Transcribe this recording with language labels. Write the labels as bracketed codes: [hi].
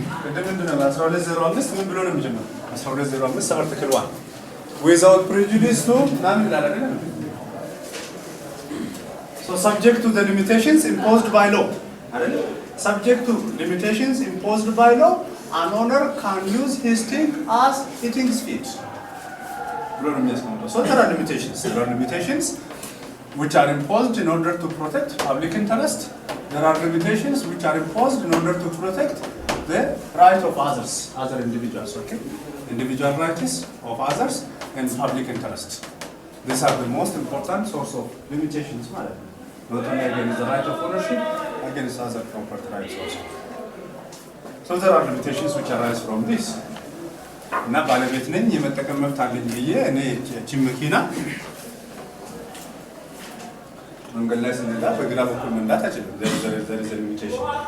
[am] እንደምንድነው 1205 ምን ብሎ ነው የሚጀምረው? 1205 አርቲክል 1 [en] without prejudice to [am] ምናምን ይላል አይደል? [en] So subject to the limitations imposed by law. Subject to limitations imposed by law, an owner can use his thing as he thinks fit. So there are limitations. There are limitations which are imposed in order to protect public interest. There are limitations which are imposed in order to protect the right of others, other individuals. Okay, individual rights of others and public interest. These are the most important source of limitations. Not only against the right of ownership, against other property rights also. So there are limitations which arise from this. [am] እና ባለቤት ነኝ የመጠቀም መብት አለኝ ብዬ እኔ እቺ መኪና መንገድ ላይ ስንዳ በግራ በኩል መንዳት አይችልም። [en] there is a limitation.